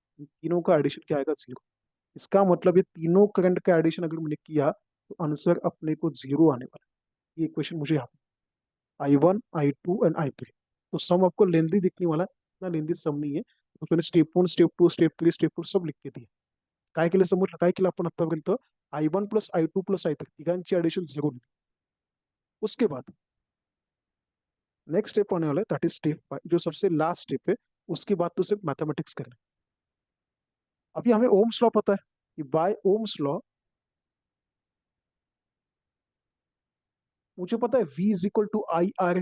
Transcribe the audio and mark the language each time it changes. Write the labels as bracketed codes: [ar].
[hi] तीनों का एडिशन क्या आएगा, 0। इसका मतलब ये तीनों करंट का एडिशन अगर मैंने किया तो आंसर अपने को 0 आने वाला है। ये क्वेश्चन मुझे यहाँ I1, I2 एंड I3। तो सम आपको लेंदी दिखने वाला है, इतना लेंदी सम नहीं है। तो मैंने स्टेप 1, स्टेप 2, स्टेप 3, स्टेप 4 सब लिख के दिया। [mr] काय केलं समोर, काय केलं आपण आतापर्यंत, I1 plus I2 plus I3 तिघांची ऍडिशन 0। [hi] उसके बाद नेक्स्ट स्टेप आने वाला है, [en] that is step 5, [hi] जो सबसे लास्ट स्टेप है। उसके बाद तो सिर्फ मैथमेटिक्स करना है। अभी हमें ओम्स लॉ पता है कि बाय ओम्स लॉ मुझे पता है [en] V is equal to I R [hi] है।